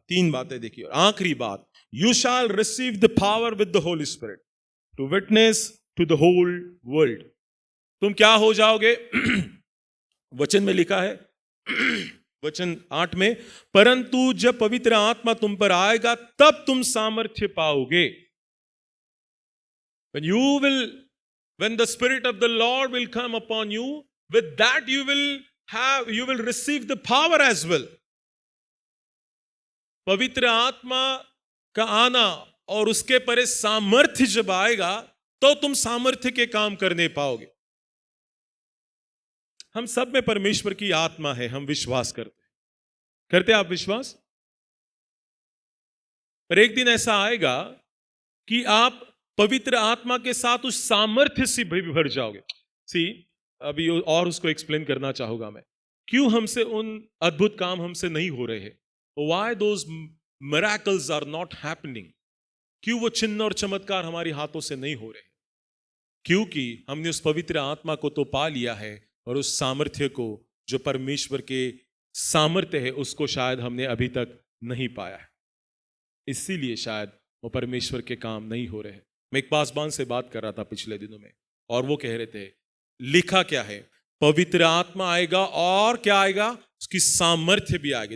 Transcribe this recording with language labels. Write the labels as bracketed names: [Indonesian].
[Hindi] 3 बातें देखिए। और आखिरी बात, [English] You shall receive the power with the holy spirit to witness to the whole world. [Hindi] तुम क्या हो जाओगे? वचन में लिखा है, वचन 8 में, परंतु जब पवित्र आत्मा तुम पर आएगा तब तुम सामर्थ्य पाओगे। [English] When the Spirit of the Lord will come upon you, with that you will receive the power as well. [Hindi] पवित्र आत्मा का आना और उसके परे सामर्थ्य जब आएगा तो तुम सामर्थ्य के काम करने पाओगे। हम सब में परमेश्वर की आत्मा है, हम विश्वास करते आप विश्वास? पर एक दिन ऐसा आएगा कि आप पवित्र आत्मा के साथ उस सामर्थ्य से भी भर जाओगे। अभी और उसको एक्सप्लेन करना चाहूंगा मैं, क्यों हमसे उन अद्भुत काम हमसे नहीं हो रहे हैं। [English] Why those miracles are not happening? [Hindi] क्यों वो चिन्ह और चमत्कार हमारे हाथों से नहीं हो रहे? क्योंकि हमने उस पवित्र आत्मा को तो पा लिया है और उस सामर्थ्य को, जो परमेश्वर के सामर्थ्य है, उसको शायद हमने अभी तक नहीं पाया है। इसीलिए शायद वो परमेश्वर के काम नहीं हो रहे। मैं एक पासबान से बात कर रहा था पिछले दिनों में, और वो कह रहे थे, लिखा क्या है, पवित्र आत्मा आएगा और क्या आएगा, उसकी सामर्थ्य भी आएगी।